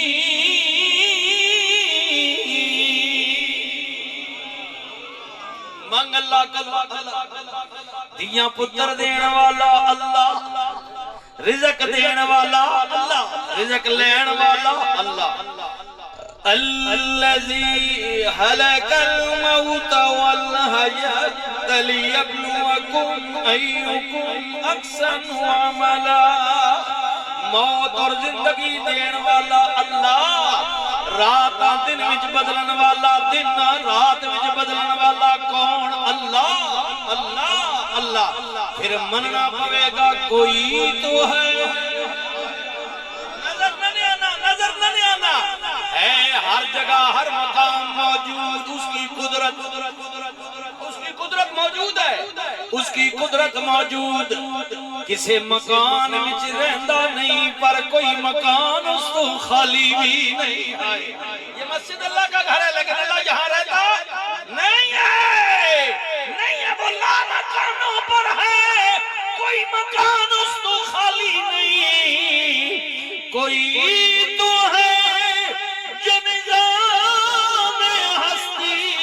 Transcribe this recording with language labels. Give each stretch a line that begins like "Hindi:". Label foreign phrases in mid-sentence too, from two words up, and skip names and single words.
Punjabi: منگ اللہ کلا دیاں پتر دین والا اللہ رزق دین والا اللہ رزق لین والا اللہ
Arabic: الذي خلق الموت والحياة ليبلوكم أيكم أحسن عملا
Punjabi: موت اور زندگی دین والا اللہ رات دن وچ بدلن والا دن رات وچ بدلن والا کون اللہ اللہ اللہ پھر مننا پوے گا کوئی تو ہے
Urdu: نظر نہ آنا ہے ہر جگہ ہر مقام موجود اس کی قدرت موجود ہے اس کی قدرت موجود
Punjabi: کسی مکان وچ رہندا نہیں پر کوئی مکان اس تو خالی بھی نہیں ہے
Urdu: یہ مسجد اللہ کا گھر ہے لیکن اللہ یہاں رہتا نہیں ہے وہ لا مکانوں پر ہے کوئی مکان اس تو خالی نہیں کوئی کوئی تو ہے جو نظام ہستی